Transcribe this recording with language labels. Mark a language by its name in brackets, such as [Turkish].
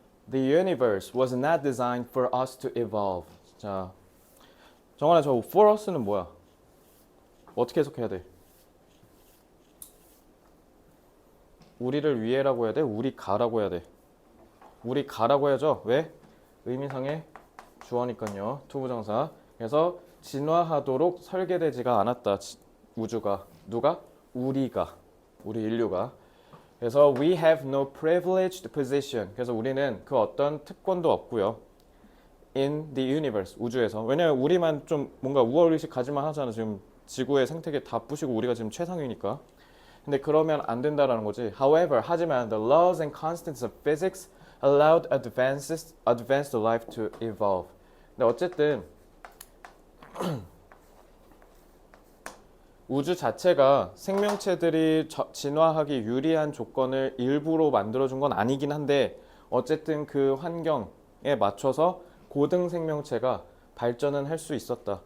[English] The universe was not designed for us to evolve. [Korean] 자, 정원아, 저 [English] for us [Korean] 는 뭐야? 어떻게 해석해야 돼? 우리를 위해라고 해야 돼? 우리 가라고 해야 돼? 우리 가라고 해야죠. 왜? 의미상의 주어니까요. 투부정사. 그래서 진화하도록 설계되지가 않았다. 우주가. 누가? 우리가. 우리 인류가. 그래서 [English] we have no privileged position. [Korean] 그래서 우리는 그 어떤 특권도 없고요. [English] in the universe. [Korean] 우주에서. 왜냐면 우리만 좀 뭔가 우월의식 가지만 하잖아. 지금 지구의 생태계 다 부시고 우리가 지금 최상위니까. 근데 그러면 안 된다라는 거지. [English] However, [Korean] 하지만 [English] the laws and constants of physics allowed advanced life to evolve. [Korean] 근데 어쨌든 우주 자체가 생명체들이 진화하기 유리한 조건을 일부러 만들어준 건 아니긴 한데, 어쨌든 그 환경에 맞춰서 고등 생명체가 발전은 할 수 있었다.